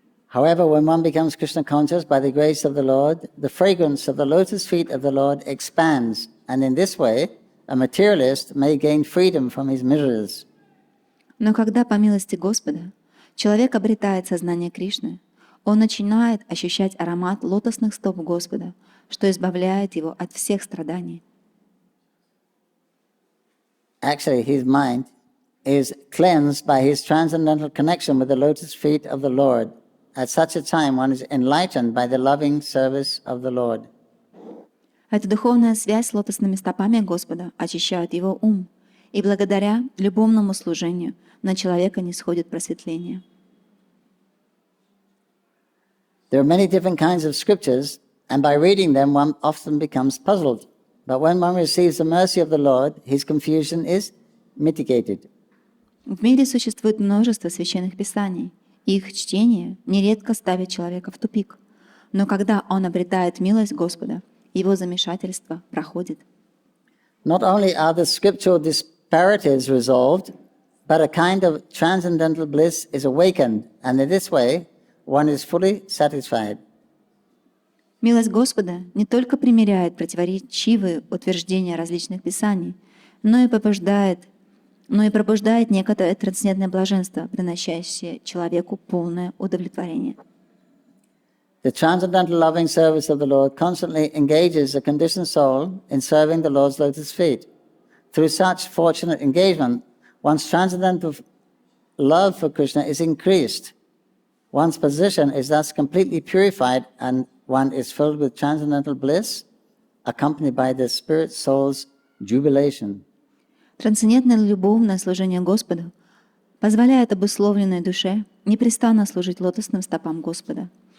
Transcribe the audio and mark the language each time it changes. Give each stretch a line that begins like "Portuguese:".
English: However, when one becomes Krishna conscious by the grace of the Lord, the fragrance of the lotus feet of the Lord expands, and in this way, a materialist may gain freedom from his miseries.
Russian: Но когда по милости Господа человек обретает сознание Кришны, он начинает ощущать аромат лотосных стоп Господа, что избавляет его от всех страданий.
English: Actually, his mind is cleansed by his transcendental connection with the lotus feet of the Lord. At such a time, one is enlightened by the loving service of the Lord.
Russian: Эта духовная связь с лотосными стопами Господа очищает его ум, и благодаря любовному служению на человека нисходит просветление.
English: There are many different kinds of scriptures, and by reading them, one often becomes puzzled. But when one receives the mercy of the Lord, his confusion is mitigated.
Russian: В мире существует множество священных писаний, и их чтение нередко ставит человека в тупик. Но когда он обретает милость Господа, его замешательство проходит.
English: Not only are the scriptural disparities resolved, but a kind of transcendental bliss is awakened, and in this way, one is fully satisfied.
Russian: Милость Господа не только примиряет противоречивые утверждения различных писаний, но и пробуждает некоторое трансцендентное блаженство, приносящее человеку полное удовлетворение.
English: The transcendental loving service of the Lord constantly engages the conditioned soul in serving the Lord's lotus feet. Through such fortunate engagement, one's transcendental love for Krishna is increased. One's position is thus completely purified, and one is filled with transcendental bliss, accompanied by the spirit soul's jubilation.
Russian: Трансцендентное любовное служение Господу позволяет обусловленной душе непрестанно служить лотосным стопам Господа.